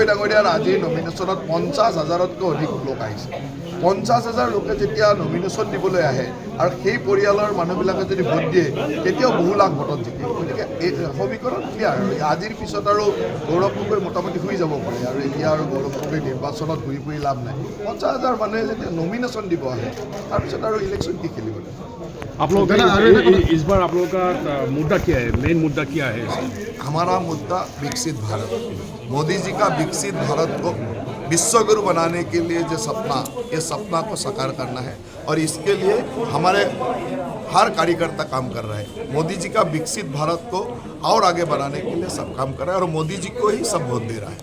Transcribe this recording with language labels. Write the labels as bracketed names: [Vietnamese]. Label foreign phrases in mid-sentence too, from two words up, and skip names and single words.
[Assamese] ডাঙৰীয়াৰ আজিৰ নমিনেশ্যনত 50,000তকৈ অধিক লোক আহিছে 50,000 লোকে যেতিয়া নমিনেশ্যন দিবলৈ আহে আৰু সেই পৰিয়ালৰ মানুহবিলাকে যদি ভোট দিয়ে তেতিয়াও বহু লাখ ভোটত জিকে গতিকে এই সমীকৰণ ক্লিয়াৰ আৰু আজিৰ পিছত আৰু গৌৰৱ গগৈ মোটামুটি শুই যাব পাৰে আৰু এতিয়া আৰু গৌৰৱ গগৈ নিৰ্বাচনত ঘূৰি ফুৰি লাভ নাই 50,000 মানুহে যেতিয়া নমিনেশ্যন দিব আহে তাৰপিছত আৰু ইলেকশ্যন কি খেলিব [Hindi] आप लोग इस बार आप लोगों का मुद्दा क्या है मेन मुद्दा क्या है हमारा मुद्दा विकसित भारत मोदी जी का विकसित भारत को विश्वगुरु बनाने के लिए जो सपना ये सपना को साकार करना है और इसके लिए हमारे हर कार्यकर्ता काम कर रहा है मोदी जी का विकसित भारत को और आगे बढ़ाने के लिए सब काम कर रहा है और मोदी जी को ही सब वोट दे रहा है